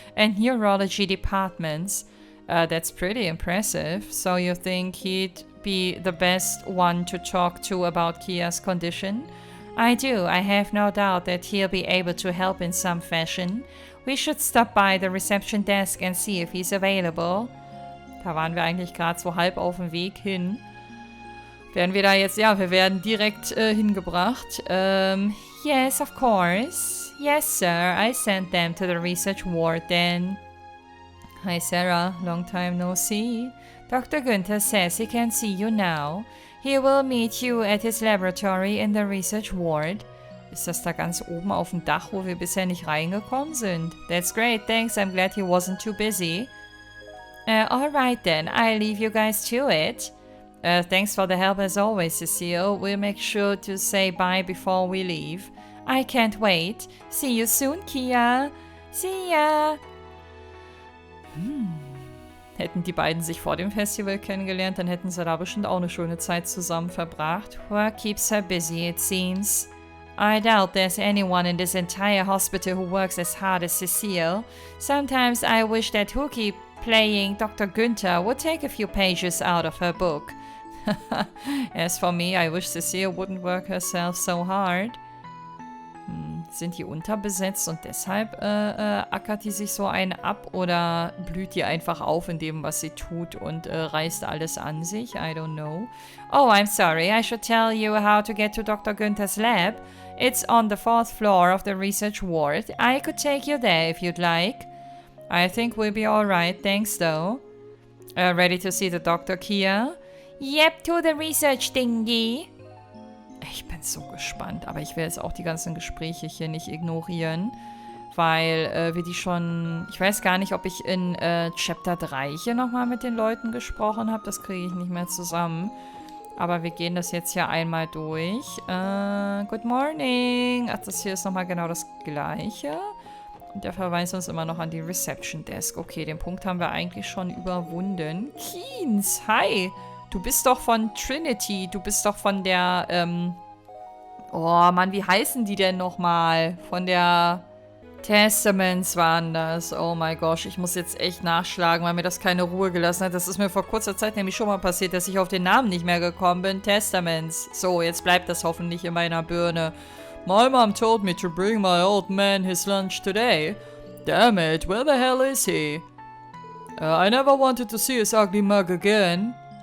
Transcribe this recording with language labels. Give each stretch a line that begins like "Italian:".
English: and neurology departments. That's pretty impressive. So you think he'd be the best one to talk to about Kia's condition? I do. I have no doubt that he'll be able to help in some fashion. We should stop by the reception desk and see if he's available.
German: Da waren wir eigentlich gerade so halb auf dem Weg hin. Werden wir da jetzt, ja, wir werden direkt hingebracht.
English: Yes, of course. Yes, sir. I sent them to the research ward then. Hi, Sarah. Long time no see. Dr. Günther says he can see you now. He will meet you at his laboratory in the research ward.
German: Ist das da ganz oben auf dem Dach, wo wir bisher nicht reingekommen sind?
English: That's great, thanks. I'm glad he wasn't too busy. Alright then, I'll leave you guys to it. Thanks for the help as always, Cecile. We'll make sure to say bye before we leave. I can't wait. See you soon, Kia. See ya.
German: Hätten die beiden sich vor dem Festival kennengelernt, dann hätten sie da bestimmt auch eine schöne Zeit zusammen verbracht.
English: Work keeps her busy, it seems. I doubt there's anyone in this entire hospital who works as hard as Cecile. Sometimes I wish that Hookie playing Dr. Günther would take a few pages out of her book. As for me, I wish Cecile wouldn't work herself so hard.
German: Sind die unterbesetzt und deshalb ackert die sich so einen ab, oder blüht die einfach auf in dem, was sie tut, und reißt alles an sich?
English: I don't know. Oh, I'm sorry. I should tell you how to get to Dr. Günther's lab. It's on the 4th floor of the research ward. I could take you there if you'd like. I think we'll be alright, thanks though. Ready to see the Dr. Kia? Yep, to the research thingy.
German: Ich bin so gespannt, aber ich will jetzt auch die ganzen Gespräche hier nicht ignorieren, weil wir die schon... Ich weiß gar nicht, ob ich in Chapter 3 hier nochmal mit den Leuten gesprochen habe. Das kriege ich nicht mehr zusammen. Aber wir gehen das jetzt hier einmal durch.
English: Good morning.
German: Ach, das hier ist nochmal genau das Gleiche. Und der verweist uns immer noch an die Reception Desk. Okay, den Punkt haben wir eigentlich schon überwunden. Keynes, hi. Du bist doch von Trinity. Du bist doch von der, oh Mann, wie heißen die denn nochmal? Von der Testaments waren das. Oh mein Gott, ich muss jetzt echt nachschlagen, weil mir das keine Ruhe gelassen hat. Das ist mir vor kurzer Zeit nämlich schon mal passiert, dass ich auf den Namen nicht mehr gekommen bin. Testaments. So, jetzt bleibt das hoffentlich in meiner Birne.
English: My mom told me to bring my old man his lunch today. Damn it, where the hell is he? I never wanted to see his ugly mug again.